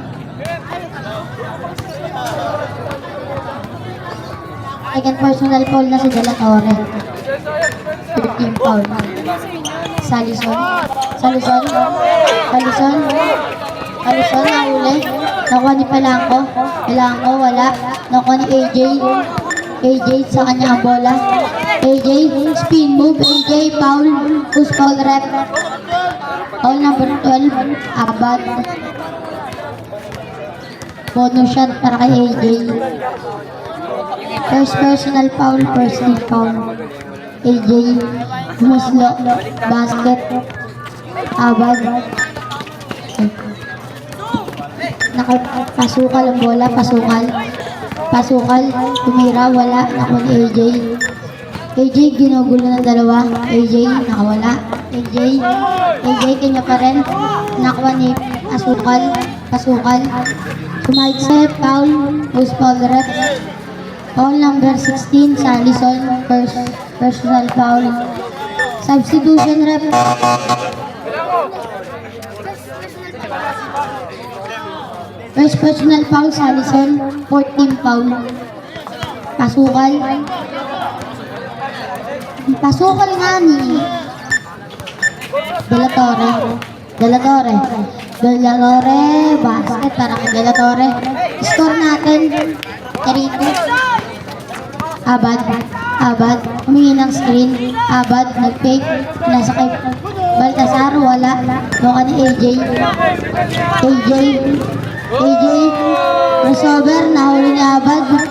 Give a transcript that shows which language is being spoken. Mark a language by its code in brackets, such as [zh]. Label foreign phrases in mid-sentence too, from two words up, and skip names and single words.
[en] Second personal foul [tl] na si De La Torre. [en] Third team foul. Salison nahuli. [tl] Nakuha ni Palangko. Wala. Nakuha ni AJ sa kanya ang bola. [en] AJ, spin move. AJ, foul. Who's foul rep? Foul number 12. Abad. Bonus shot [tl] para kay AJ. [en] First personal foul, first team foul. AJ, Muslo, basket, Abad. [tl] Nakapasukal ang bola, pasukal, tumira, wala, nakuha ni AJ. AJ, ginugulo ng dalawa. AJ, nakawala. AJ, kanya pa rin. Nakuha ni pasukal. Sumahit sa foul, [en] who's foul rep? Foul number 16, Salison, first personal foul. Substitution rep. First personal foul, Salison, fourth team foul. [tl] Pasukal nga ni De La Torre, basket para kay De La Torre. Score natin, 3-2. Abad, humingi ng screen. Abad, nag-fake. Nasa kay Baltasar, wala. Doon ka ni AJ, crossover, nahuli ni Abad.